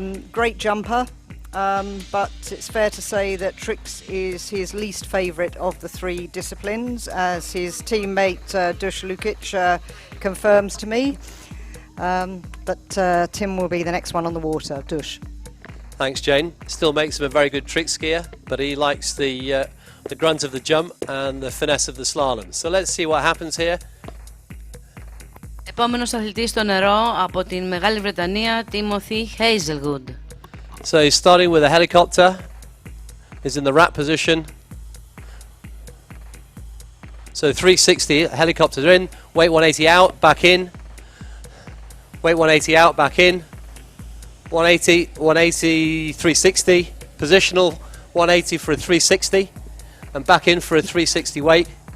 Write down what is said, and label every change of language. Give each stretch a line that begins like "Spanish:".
English: Great jumper, but it's fair to say that tricks is his least favourite of the three disciplines, as his teammate Dush Lukic confirms to me. But Tim will be the next one on the water. Dush. Thanks, Jane. Still makes him a very good trick skier, but he likes the grunt of the jump and the finesse of the slalom. So let's see what happens here.
Greek: Επόμενος αθλητής στο νερό από την Μεγάλη Βρετανία, Timothy Hazelwood.
English: So he's starting with a helicopter. He's in the wrap position. So 360, helicopter in, weight 180 out, back in. Weight 180 out, back in. 180, 180, 360, positional 180 for a 360, and back in for a 360 wake.